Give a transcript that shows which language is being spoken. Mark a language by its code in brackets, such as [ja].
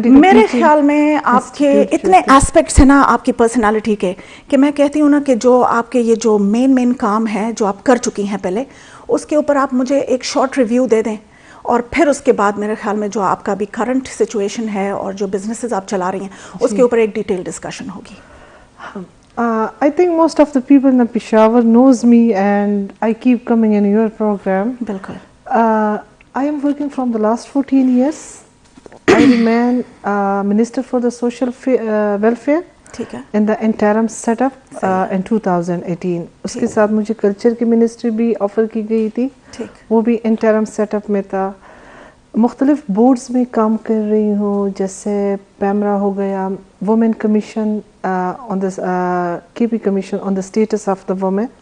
[hi] मेरे ख्याल में आपके इतने एस्पेक्ट्स हैं ना आपकी पर्सनालिटी के, कि मैं कहती हूँ ना कि जो आपके ये जो मेन काम है जो आप कर चुकी हैं पहले, उसके ऊपर आप मुझे एक शॉर्ट रिव्यू दे दें, और फिर उसके बाद मेरे ख्याल में जो आपका भी करंट सिचुएशन है और जो बिजनेसेस आप चला रही हैं उसके ऊपर एक डिटेल डिस्कशन होगी। [en] I think most of the people in Peshawar knows me and I keep coming in your program. [hi] बिल्कुल। [en] I am working from the last 14 years. I remain Minister for the Social Welfare [hi] ठीक है। [en] in the interim setup in 2018. [hi] उसके साथ मुझे culture की ministry भी offer की गई थी, ठीक। वो भी इंटरम सेटअप में था। मुख्तलिफ बोर्ड्स में काम कर रही हूँ, जैसे पैमरा हो गया, women commission on the KP commission on the status of the women.